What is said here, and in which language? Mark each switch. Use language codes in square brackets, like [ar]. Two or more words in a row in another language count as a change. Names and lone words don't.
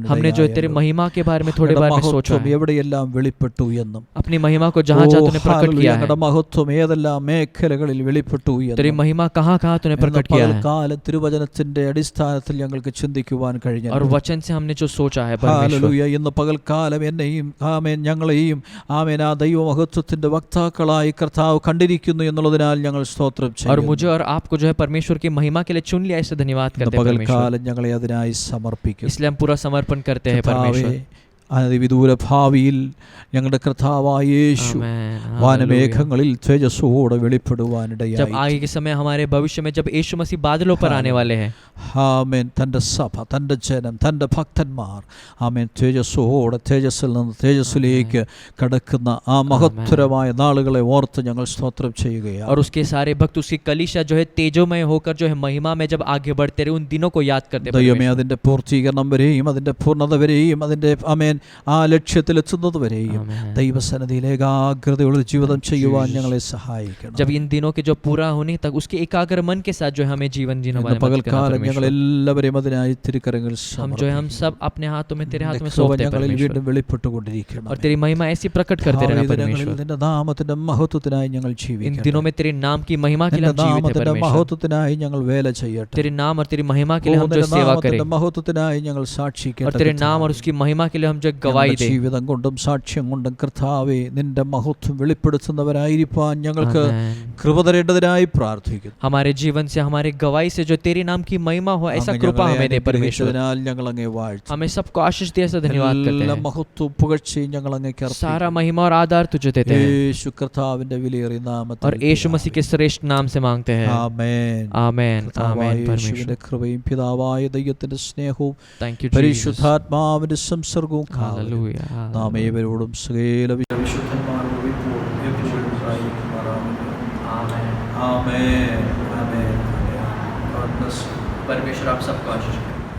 [hi] हमने जो तेरे महिमा के बारे में थोड़े बार में सोचा है, [ml] എവിടെയെല്ലാം വെളിപ്പെട്ടു എന്നും, [hi] अपनी महिमा को जहाँ जहाँ तूने प्रकट किया है, [ml] ഞങ്ങളുടെ മഹത്വം ഏതെല്ലാം മേഖലകളിൽ വെളിപ്പെട്ടു [hi] तेरी [ml] എന്നും [hi] महिमा कहाँ कहाँ तूने प्रकट किया है, [ml] പകൽക്കാലം തിരുവചനത്തിന്റെ അടിസ്ഥാനത്തിൽ ഞങ്ങൾക്ക് ചിന്തിക്കുവാൻ കഴിഞ്ഞു. [hi] और वचन से हमने जो सोचा है परमेश्वर, [ml] ഹല്ലേലൂയ. ഇന്ന് പകൽക്കാലം എന്നെയും ആമേൻ ഞങ്ങളെയും ആമേൻ ആ ദൈവമഹത്വത്തിന്റെ വക്താക്കളായി കർത്താവ് കണ്ടിരിക്കുന്നു എന്നുള്ളതിനാൽ ഞങ്ങൾ സ്തോത്രം [hi] और [ml] ചെയ്യുന്നു. [hi] मुझे और आपको जो है परमेश्वर की महिमा के लिए चुन लिया, इससे धन्यवाद [ml] ഇന്ന് [hi] करते हैं परमेश्वर. [ml] പകൽക്കാലം ഞങ്ങളെ അതിനായി സമർപ്പിക്കും. [hi] इसलिए हम पूरा समर्पण करते हैं परमेश्वर. [ml] അതിവിദൂര ഭാവിയിൽ ഞങ്ങളുടെ കർത്താവായ യേശു [hi] आमेन, हालेलुया. [ml] വാനമേഘങ്ങളിൽ തേജസ്സോടെ [hi] जब [ml] വെളിപ്പെടുവാനിടയായി. [hi] आगे के समय हमारे भविष्य में जब यीशु मसीह बादलों पर आने वाले हैं, [ml] ആമേൻ, തൻ്റെ സഭ, തൻ്റെ ജനം, തൻ്റെ ഭക്തന്മാർ ആമേൻ തേജസ്സോടെ തേജസ്സിൽ നിന്ന് തേജസ്സിലേക്ക് കടക്കുന്ന ആ മഹത്തരമായ നാളുകളെ ഓർത്ത് ഞങ്ങൾ സ്തോത്രം ചെയ്യുകയാണ്. [hi] और उसके सारे भक्त, उसकी कलीसिया जो है तेजोमय होकर जो है महिमा में जब आगे बढ़ते रहे, उन दिनों को याद करते हैं [ml] ദൈവമേ, [hi] परमेश्वर. [ml] അതിൻ്റെ പൂർത്തീകരണം വരെയും അതിൻ്റെ പൂർണ്ണത വരെയും അതിൻ്റെ ആമേൻ ആ ലക്ഷ്യത്തിലെത്തുന്നത് വരെയും [hi] आमेन. [ml] ദൈവസന്നിധിയിൽ ഏകാഗ്രതയുള്ള ജീവിതം ചെയ്യുവാൻ ഞങ്ങളെ സഹായിക്കണം. [hi] जब इन दिनों के जो पूरा होने तक उसके एकाग्र मन के साथ जो है हमें जीवन जीने [ml] ഇന്ന് [hi] वाले मदद करना [ml] പകൽക്കാലം [hi] परमेश्वर. [ml] ഞങ്ങൾ എല്ലാവരെയും അതിനായി തിരുക്കരങ്ങളിൽ [hi] हम जो है हम सब अपने हाथों में तेरे हाथ में [ml] കൃപ [hi] सौंपते हैं [ml] ഞങ്ങളിൽ [hi] परमेश्वर, [ml] വീണ്ടും വെളിപ്പെട്ടുകൊണ്ടിരിക്കണം. [hi] और तेरी महिमा ऐसी प्रकट करते रहना परमेश्वर. [ml] നിന്റെ നാമത്തിന്റെ മഹത്വത്തിനായി ഞങ്ങൾ [hi] इन [ml] ജീവിക്കണം. [hi] दिनों में तेरे नाम की महिमा के लिए [ml] നിന്റെ [hi] हम जीवित हैं [ml] നാമത്തിന്റെ [hi] परमेश्वर. [ml] മഹത്വത്തിനായി ഞങ്ങൾ വേല ചെയ്യട്ടെ. [hi] तेरे नाम और तेरी महिमा के लिए हम जो [ml] നിന്റെ [hi] सेवा करें, [ml] നാമത്തിന്റെ മഹത്വത്തിനായി ഞങ്ങൾ [hi] और [ml] സാക്ഷിക്കേണ്ടത്. [hi] तेरे नाम और उसकी महिमा के लिए हम जो गवाही दें. [ml] ജീവിതം കൊണ്ടും സാക്ഷ്യം കൊണ്ടും കർത്താവേ, നിന്റെ മഹത്വം വെളിപ്പെടുത്തുന്നവരായിരിക്കാൻ ഞങ്ങൾക്ക് [hi] आमेन. [ml] കൃപ തരേണ്ടതിനായി പ്രാർത്ഥിക്കുന്നു. [hi] हमारे जीवन से, हमारे गवाही से जो तेरे नाम की महिमा हो, ऐसा [ml] അങ്ങ് [hi] कृपा [ml] ഞങ്ങളെ [hi] हमें दे परमेश्वर. [ml] അനുഗ്രഹിച്ചതിനാൽ ഞങ്ങൾ അങ്ങേ വാഴ്ത്തുന്നു. [hi] हमें सबको आशीष दिया, ऐसा धन्यवाद करते [ml] എല്ലാ [hi] हैं. [ml] മഹത്വവും പുകഴ്ചയും ഞങ്ങൾ അങ്ങേക്ക് അർപ്പിക്കുന്നു. [hi] सारा महिमा और आधार तुझे देते हैं, [ml] യേശു കർത്താവിന്റെ വിലയേറിയ നാമത്തിൽ [hi] और यीशु मसीह के श्रेष्ठ नाम से मांगते हैं. [ml] ആമേൻ. [hi] आमेन, [ml] കർത്താവായ [hi] आमेन परमेश्वर. [ml] യേശുവിന്റെ കൃപയും പിതാവായ ദൈവത്തിന്റെ സ്നേഹവും [en] Thank you Jesus. [ml] പരിശുദ്ധാത്മാവിന്റെ സംസർഗവും [en] Hallelujah. [ml] നാം ഏവരോടും സകല വിശുദ്ധന്മാരോടും ഇപ്പോഴും എപ്പോഴും ഉണ്ടായിരിക്കുമാറാകട്ടെ. [en] Amen. [ml] ആമേൻ. ആമേൻ. [en] God bless you. [hi] परमेश्वर आप सबको आशीष करे.